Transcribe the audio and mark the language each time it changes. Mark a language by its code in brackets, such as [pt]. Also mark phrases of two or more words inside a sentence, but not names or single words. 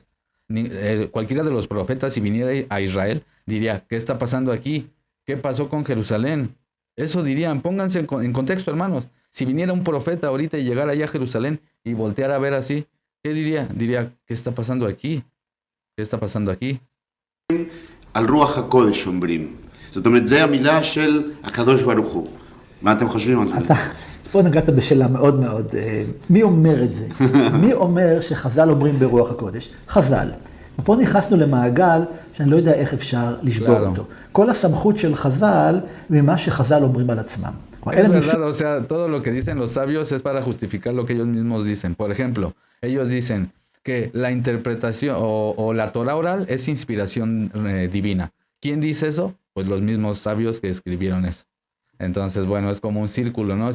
[es] Cualquiera de los profetas, si viniera a Israel, diría, ¿qué está pasando aquí? ¿Qué pasó con Jerusalén? Eso dirían, pónganse en contexto, hermanos. Si viniera un profeta ahorita y llegara allá a Jerusalén y volteara a ver así, ¿qué diría? Diría, ¿qué está pasando aquí? ¿Qué está pasando aquí? [he] על רוח הקודש אומרים. זאת אומרת, זה המילה של הקדוש ברוך הוא. מה אתם חושבים על זה? פה נגעת בשאלה מאוד מאוד, מי אומר את זה? מי אומר שחז"ל אומרים ברוח הקודש? חז"ל. ופה נכנסנו למעגל שאני לא יודע איך אפשר לשבור אותו. כל הסמכות של חז"ל ממה שחז"ל אומרים על עצמם. [es] Es verdad, o sea, todo lo que dicen los sabios es para justificar lo que ellos mismos dicen. Por ejemplo, ellos dicen que la interpretación o la Torah oral es inspiración divina. ¿Quién dice eso? Pues los mismos sabios que escribieron eso. Entonces, bueno, es como un círculo, ¿no?